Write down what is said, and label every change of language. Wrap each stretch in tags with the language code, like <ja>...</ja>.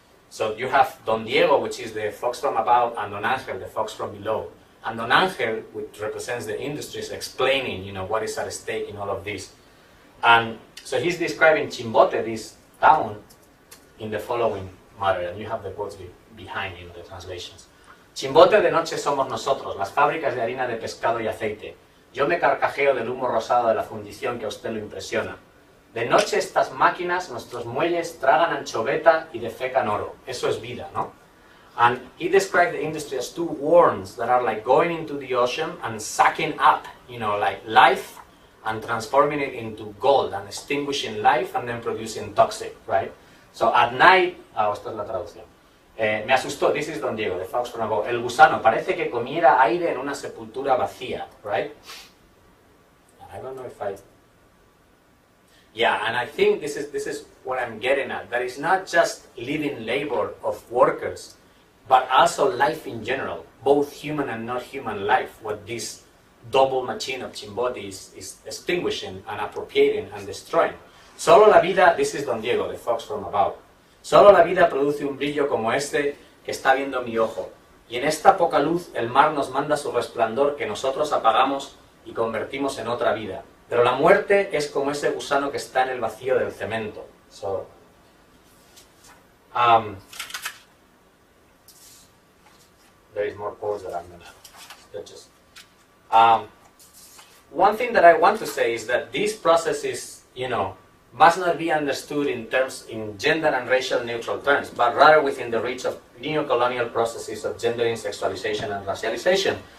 <en>So you have Don Diego, which is the fox from above, and Don Angel, the fox from below. And Don Angel, which represents the industries, explaining, what is at stake in all of this. And so he's describing Chimbote, this town, in the following manner, and you have the quotes behind in the translations.</en> <es>Chimbote de noche somos nosotros, las fábricas de harina de pescado y aceite. Yo me carcajeo del humo rosado de la fundición que a usted lo impresiona. De noche estas máquinas, nuestros muelles, tragan anchoveta y defecan oro. Eso es vida, ¿no?</es> <en>And he described the industry as two worms that are like going into the ocean and sucking up, like life and transforming it into gold and extinguishing life and then producing toxic, right? So at night,</en> <es>esta es la traducción. Me asustó,</es> <en>this is Don Diego, the fox from above.</en> <es>El gusano parece que comiera aire en una sepultura vacía, right?</es> <en>I don't know if I... Yeah, and I think this is what I'm getting at. That is not just living labor of workers, but also life in general, both human and not human life, what this double machine of Chimbote is extinguishing and appropriating and destroying.</en> <es>Solo la vida,</es> <en>this is Don Diego, the fox from above.</en> <es>Solo la vida produce un brillo como este que está viendo mi ojo. Y en esta poca luz el mar nos manda su resplandor que nosotros apagamos y convertimos en otra vida. Pero la muerte es como ese gusano que está en el vacío del cemento.</es> <en>So, there is more quotes that I'm gonna just. One thing that I want to say is that these processes, must not be understood in gender and racial neutral terms, but rather within the reach of neo-colonial processes of gendering, sexualization, and racialization.</en>